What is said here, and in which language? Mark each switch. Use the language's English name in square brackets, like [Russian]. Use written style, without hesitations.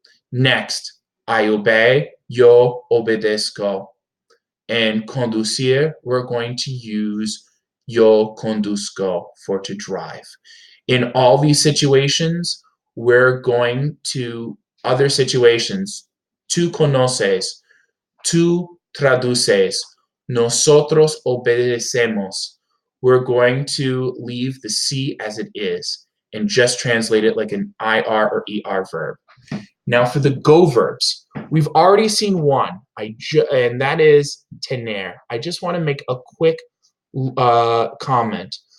[English] Next, I obey, [Spanish] yo obedezco. [English] And conducir, we're going to use [Spanish] yo conduzco [English] for to drive. In all these situations, we're going to other situations. [Spanish] Tú conoces, tú traduces, nosotros obedecemos. [English] We're going to leave the C as it is and just translate it like an IR or ER verb. Now for the go verbs, we've already seen one, and that is tener. I just want to make a quick comment.